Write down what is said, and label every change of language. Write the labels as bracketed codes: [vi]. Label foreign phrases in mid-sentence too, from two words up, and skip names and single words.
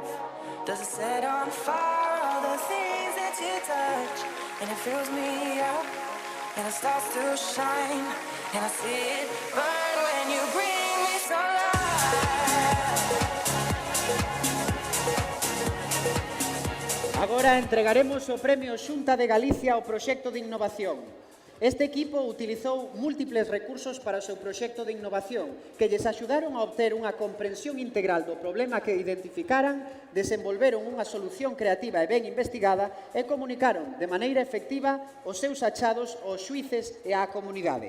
[en] Does it set on fire all the things that you touch? And it fills me up, and it starts to shine, and I see it burn when you bring me sunlight. [gl] Agora entregaremos o premio Xunta de Galicia ao proxecto de innovación. Este equipo utilizou múltiples recursos para o seu proxecto de innovación que lles axudaron a obter unha comprensión integral do problema que identificaran, desenvolveron unha solución creativa e ben investigada e comunicaron de maneira efectiva os seus achados aos xuíces e á comunidade.